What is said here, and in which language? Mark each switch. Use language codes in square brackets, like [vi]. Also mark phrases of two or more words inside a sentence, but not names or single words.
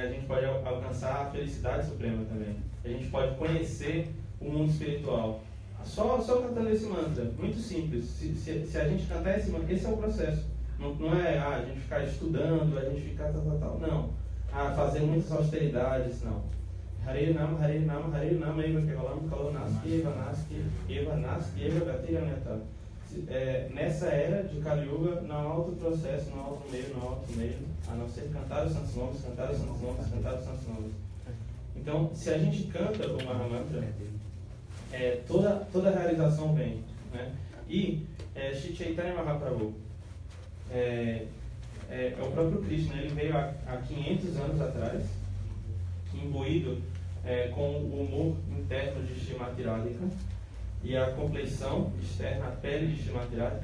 [pt] A gente pode alcançar a felicidade suprema também. A gente pode conhecer o mundo espiritual. Só cantando esse mantra, muito simples. Se a gente cantar esse mantra, esse é o processo. Não é a gente ficar estudando, a gente ficar tal. Não. Fazer muitas austeridades, não. [sa] हरे नाम, एव केवलम्, कलौ नास्ति, एव नास्ति, एव गतिरन्यथा. [pt] Nessa era de Kali Yuga, não há outro processo, não há outro meio, a não ser cantar os santos nomes, cantar os santos nomes, cantar os santos nomes. Então, se a gente canta o Mahamantra, toda a realização vem, né? E Shri Chaitanya Mahaprabhu, o próprio Krishna, ele veio há 500 anos atrás, imbuído com o humor interno de Srimati Radhika e a compleição externa, a pele de Srimati Radhika.